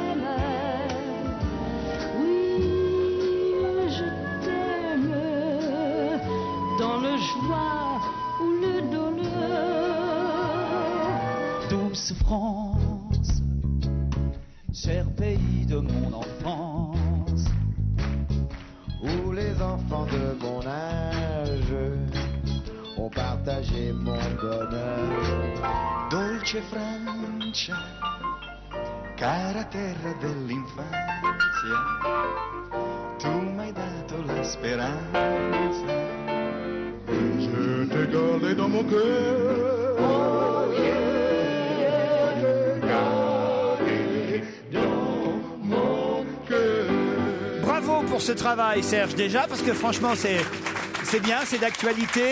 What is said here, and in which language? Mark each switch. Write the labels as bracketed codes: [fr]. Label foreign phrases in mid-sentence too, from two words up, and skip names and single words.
[fr] Dans le joie ou le douleur. Douce France, cher pays de mon enfance, Où les enfants de mon âge ont partagé mon bonheur. [it] dolce Francia, cara terra dell'infanzia, tu m'hai dato la speranza. [fr] Je t'ai gardé dans mon cœur. [en] Oh yeah, [fr] gardé dans mon cœur. Bravo pour ce travail, Serge, déjà, parce que franchement, c'est bien, c'est d'actualité.